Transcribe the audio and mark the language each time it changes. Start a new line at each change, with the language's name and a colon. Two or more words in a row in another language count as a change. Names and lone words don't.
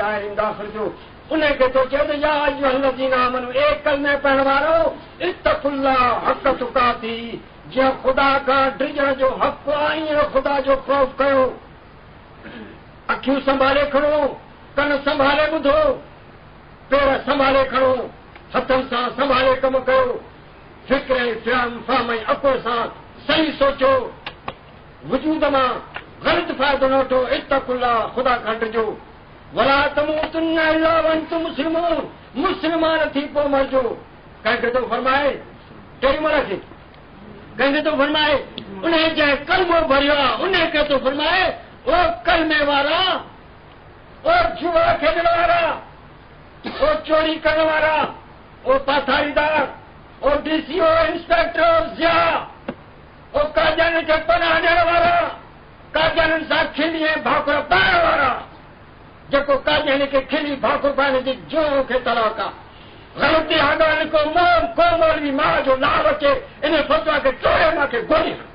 Sindhi: दायरे में दाख़िल थियो उनखे तो चए त
Arabic: يا أيها الذين آمنوا
Sindhi: ए कलमे पढ़ण वारो
Arabic: اتقوا الله حق تقاته
Sindhi: जंहिं ख़ुदा खां डिजण जो हक़ आहे ईअं ख़ुदा जो ख़ौफ़ कयो अखियूं संभाले खणो कन संभाले ॿुधो पेर संभाले खणो हथनि सां संभाले कमु कयो फिक्र ऐं फ़हम ऐं अकुल सां सही सोचो वजूद मां ग़लति फ़ाइदो न वठो इत्तकुल्लाह ख़ुदा खां डिजो
Arabic: ولا تموتن إلا وأنتم مسلمون
Sindhi: मुस्लमान थी पोइ मरजो कंहिंखे तो फरमाए टेई मलक कंहिंखे तो फरमाए उन जंहिं कलमो भरियो आहे उनखे तो फरमाए ओ कलमे वारा ओ जुआ खेॾण वारा ओ चोरी करण वारा ओ पाथारीदार ओ डीसीओ इंस्पेक्टर ज़िया ओ काजान खे पनाह ॾियण वारा काजान सां खिली ऐं भाकुर पाइण वारा जेको काजान खे खिली भाकुर पाइण जी जो खे तलाक आहे ग़लती ॻाल्हि को मौलवी मां जो नाव अचे इन फतवा खे चोरे मूंखे गोली